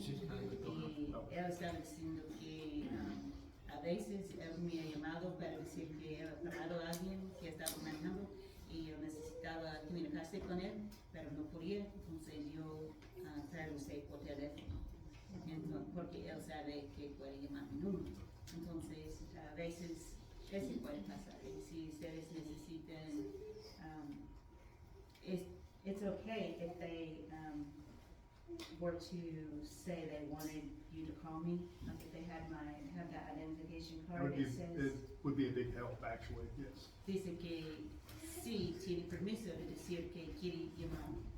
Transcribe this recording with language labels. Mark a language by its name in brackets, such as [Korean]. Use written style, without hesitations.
[Spanish] Y él estaba diciendo que a veces él me ha llamado para decir que él ha parado a alguien que estaba manejando y él necesitaba comunicarse con él, pero no podía, entonces yo traducí por teléfono. Entonces, porque él sabe que puede llamar mi número. Entonces, a veces eso puede pasar. Y si ustedes necesitan, [English] it's okay if they were to say they wanted you to call me, like if they have that identification card, It would be a big help, actually, yes. [Spanish] dice que sí tiene permiso de decir que quiere llamar.